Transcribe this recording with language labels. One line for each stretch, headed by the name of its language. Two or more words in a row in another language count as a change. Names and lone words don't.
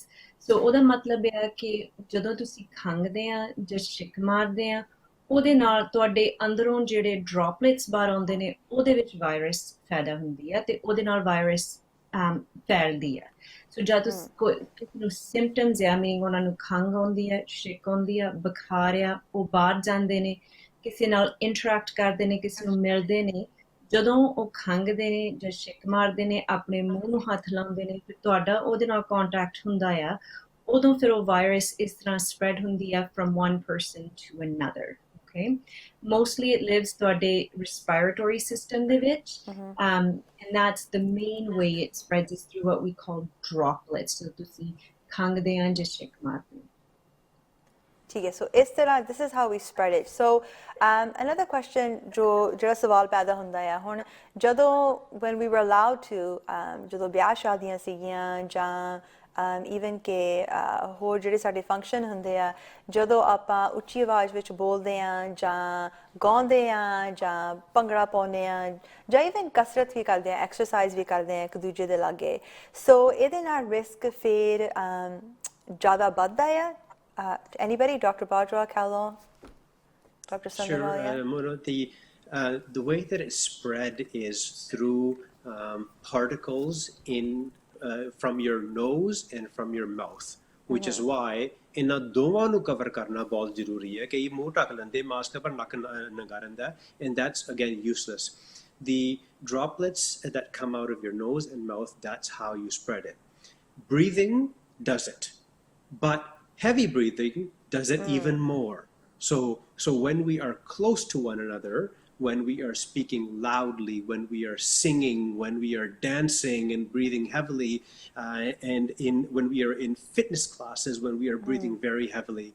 English: So,
Punjabi: ਉਹਦਾ ਮਤਲਬ ਹੈ ਕਿ ਜਦੋਂ ਤੁਸੀਂ ਖੰਘਦੇ ਆ ਜਾਂ ਛਿੱਕ ਮਾਰਦੇ ਆ ਉਹਦੇ ਨਾਲ ਤੁਹਾਡੇ ਅੰਦਰੋਂ ਜਿਹੜੇ droplets ਬਾਹਰ ਆਉਂਦੇ ਨੇ ਉਹਦੇ ਵਿੱਚ ਵਾਇਰਸ ਪੈਦਾ ਹੁੰਦੀ ਹੈ ਤੇ ਉਹਦੇ ਨਾਲ ਵਾਇਰਸ ਫੈਲਦੀ ਹੈ. ਸੋ ਜਦ ਤੁਸੀਂ ਕਿਸੇ ਨੂੰ ਸਿੰਪਟਮਸ ਆ, ਮੀਨਿੰਗ ਉਹਨਾਂ ਨੂੰ ਖੰਘ ਆਉਂਦੀ ਹੈ, ਛਿੱਕ ਆਉਂਦੀ ਆ, ਬੁਖਾਰ ਆ, ਉਹ ਬਾਹਰ ਜਾਂਦੇ ਨੇ ਕਿਸੇ ਨਾਲ ਇੰਟਰੈਕਟ ਕਰਦੇ ਨੇ, ਕਿਸੇ ਨੂੰ ਮਿਲਦੇ ਨੇ, ਜਦੋਂ ਉਹ ਖੰਘਦੇ ਨੇ ਜਾਂ ਛਿੱਕ ਮਾਰਦੇ ਨੇ, ਆਪਣੇ ਮੂੰਹ ਨੂੰ ਹੱਥ ਲਾਉਂਦੇ ਨੇ, ਫਿਰ ਤੁਹਾਡਾ ਉਹਦੇ ਨਾਲ ਕੰਟੈਕਟ ਹੁੰਦਾ ਆ, ਉਦੋਂ ਫਿਰ ਉਹ ਵਾਇਰਸ ਇਸ ਤਰ੍ਹਾਂ ਸਪਰੈਡ ਹੁੰਦੀ ਆ
English: from one person to another. Okay, mostly it lives ਤੁਹਾਡੇ respiratory system
Punjabi: ਦੇ ਵਿੱਚ,
English: and that's the main way it spreads is through what we call droplets.
Punjabi: So ਤੁਸੀਂ ਖੰਘਦੇ ਆ ਜਾਂ ਛਿੱਕ ਮਾਰਦੇ ਹੋ.
Hindi: ठीक है,
English: so
Hindi: इस तरह
English: this is how we spread it. So another question
Punjabi: जो ਜਿਹੜਾ ਸਵਾਲ ਪੈਦਾ ਹੁੰਦਾ ਹੈ ਹੁਣ ਜਦੋਂ
English: when we were allowed to
Punjabi: ਜਦੋਂ ਵਿਆਹ ਸ਼ਾਦੀਆਂ ਸੀਗੀਆਂ ਜਾਂ even ਕਿ ਹੋਰ ਜਿਹੜੇ ਸਾਡੇ ਫੰਕਸ਼ਨ ਹੁੰਦੇ ਆ ਜਦੋਂ ਆਪਾਂ ਉੱਚੀ ਆਵਾਜ਼ ਵਿੱਚ ਬੋਲਦੇ ਆ ਜਾਂ ਗਾਉਂਦੇ ਆ ਜਾਂ ਭੰਗੜਾ ਪਾਉਂਦੇ ਆ ਜਾਂ even ਕਸਰਤ ਵੀ ਕਰਦੇ ਆ, ਐਕਸਰਸਾਈਜ਼ ਵੀ ਕਰਦੇ ਆ ਇੱਕ ਦੂਜੇ ਦੇ ਲਾਗੇ, ਸੋ ਇਹਦੇ ਨਾਲ ਰਿਸਕ ਫਿਰ ਜ਼ਿਆਦਾ ਵੱਧਦਾ ਆ?
English: Anybody? Dr. Bajwa, Kahlon, Dr. Sandhanwalia? Sure, Mona, the way that it spread is through particles from your nose and from your mouth, which is why
Punjabi: ਇਹਨਾਂ ਦੋਵਾਂ ਨੂੰ ਕਵਰ ਕਰਨਾ ਬਹੁਤ ਜ਼ਰੂਰੀ ਹੈ ਕਿ ਇਹ ਮੂੰਹ ਢੱਕ ਲੈਂਦੇ ਮਾਸਕ ਪਰ ਨੱਕ ਨੰਗਾ ਰਹਿੰਦਾ,
English: and that's again useless. The droplets that come out of your nose and mouth, that's how you spread it. Breathing does it, but heavy breathing does it even more. So when we are close to one another, when we are speaking loudly, when we are singing, when we are dancing and breathing heavily, and when we are in fitness classes, when we are breathing very heavily.